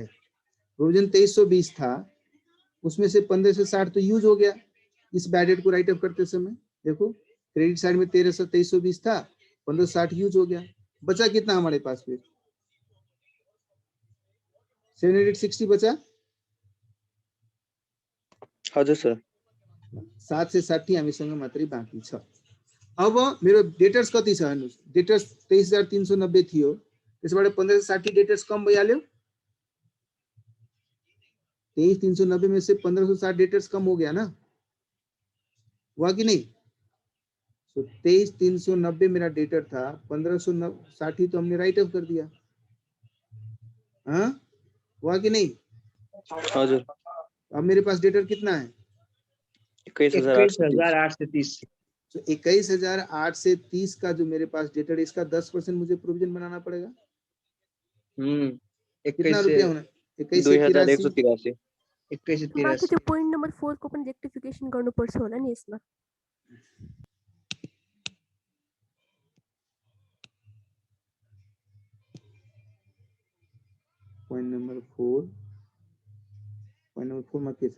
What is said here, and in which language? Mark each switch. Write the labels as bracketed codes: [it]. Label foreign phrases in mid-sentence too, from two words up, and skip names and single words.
[hi] प्रोविजन 2320 था, उसमें से 15 से 60 तो यूज हो गया इस [en] bad debt [hi] को [en] write off [hi] करते समय। देखो [en] credit side [hi] में 2320 था, 15 से 60 यूज हो गया, बचा कितना हमारे पास फिर? 760 बचा। [ne] हजुर सर। 7 से 60 हामीसँग मात्रै बाँकी छ। अब मेरो डेटर्स कति छ हेर्नुस्, डेटर्स 23390 थियो, त्यसबाट 15 से 60 डेटर्स कम भइहाल्यो। [hi] 23390 में से 1560 डेटर्स कम हो गया ना, हुआ कि नहीं? तो 23390 मेरा डेटर था, 1560 तो हमने [en] write off [hi] कर दिया, हाँ हुआ कि नहीं? [ne] हजुर। [hi] अब मेरे पास डेटर कितना है? 21,830। तो 21,830 का जो मेरे पास डेटर है, इसका 10% मुझे प्रोविजन बनाना पड़ेगा। कितना रुपया होना? 21,183। 21,183। [ne] माथि त्यो [en] point number 4 [ne] को पनि रेक्टिफिकेसन गर्नुपर्छ होला नि यसमा। [en] point number 4 [ne] मा के छ?